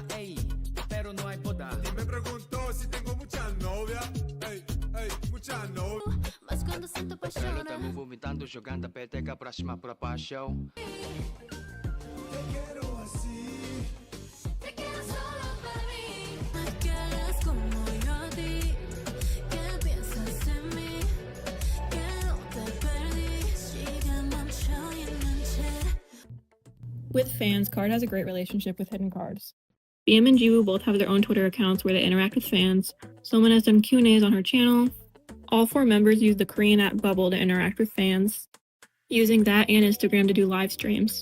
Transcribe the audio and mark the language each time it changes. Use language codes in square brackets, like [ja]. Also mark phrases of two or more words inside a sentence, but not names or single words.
[es] Ey, pero no hay boda. Y me preguntó si tengo muchas novias. Ey, ey, muchas novias. [pt] Mas quando sinto Ela paixão, tá movimentando, jogando a peteca pra cima, pra baixo. [es] Te quiero así. te quiero solo para mí. Me quieres como yo a ti, que piensas en mí, que no te perdí. [ko] Sigue 멈춰있는 채. [en] With fans, KARD has a great relationship with hidden cards. BM and JIWOO both have their own Twitter accounts where they interact with fans. SOMIN has done Q&As on her channel. All 4 members use the Korean app Bubble to interact with fans, using that and Instagram to do live streams.